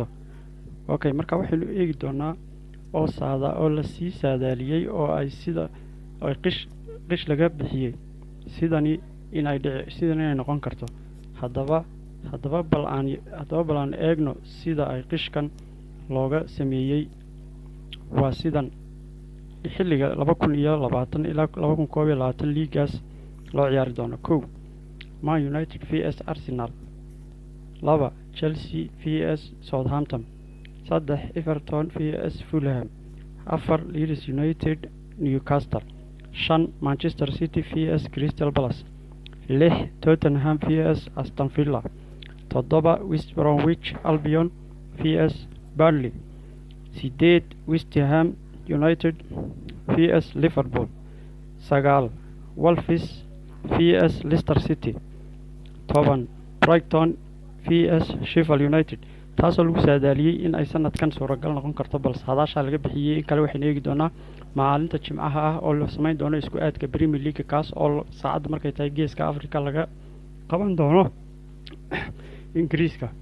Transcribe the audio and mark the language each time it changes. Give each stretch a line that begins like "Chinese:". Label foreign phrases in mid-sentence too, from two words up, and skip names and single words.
Somali: Okay, marka waxaynu eegi doonaa oo la sii saadaaliyey oo ay qish laga bixiyey sidani inay noqon karto. Haddaba bal aan eegno sida ay qishkan looga sameeyey. Waa sidan xilliga 2020 ilaa 2021 liigaas loo ciyaari doono. 1. Man United vs Arsenal. 2. Chelsea vs Southampton. 3. Everton vs Fulham. 4. Leeds United Newcastle. 5. Manchester City vs Crystal Palace. 6. Tottenham vs Aston Villa. 7. West Bromwich Albion vs Burnley. 8. West Ham United vs Liverpool. 9. Wolves vs Leicester City. 10. Brighton vs Sheffield United. taasoo lagu saadaaliyey in ay sanadkan suuragal noqon karto, balse hadaasha laga bixiyey in kale. waxaynu eegi doonaa maalinta Jimcaha ah oo la samayn doono isku aadka Premier League, kaas oo saacadda markay tahay geeska Afrika laga qaban doono Ingiriiska.